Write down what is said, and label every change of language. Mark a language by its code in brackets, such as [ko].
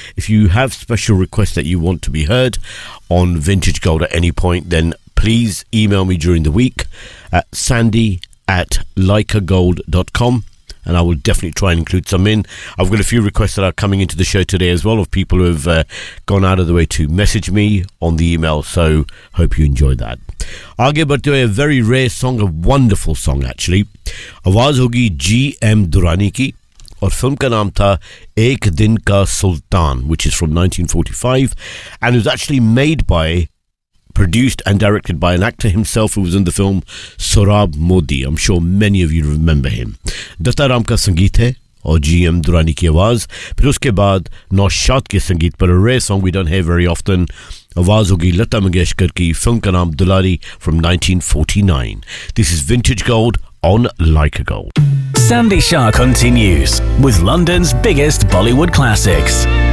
[en] If you have special requests that you want to be heard on Vintage Gold at any point, then please email me during the week at sandy@leicagold.com. And I will definitely try and include some in. I've got a few requests that are coming into the show today as well of people who have gone out of the way to message me on the email. So hope you enjoy that. [hi] Aage Badhte Hue, [en] a very rare song, a wonderful song actually. [hi] आवाज़ होगी GM. Durrani की. और film का नाम था एक दिन का सुल्तान, [en] which is from 1945. And it was actually made by, produced and directed by an actor himself who was in the film Sohrab Modi. I'm sure many of you remember him. [hi] Dattaram का संगीत है और जीएम दुर्रानी की आवाज़. फिर उसके बाद नौशाद के संगीत पर [en] a rare song we don't hear very often. [hi] आवाज़ होगी लता मंगेशकर की, फ़िल्म का नाम दुलारी [en] from 1949. This is Vintage Gold on Leica Gold. Sandy Shah continues with London's biggest Bollywood classics.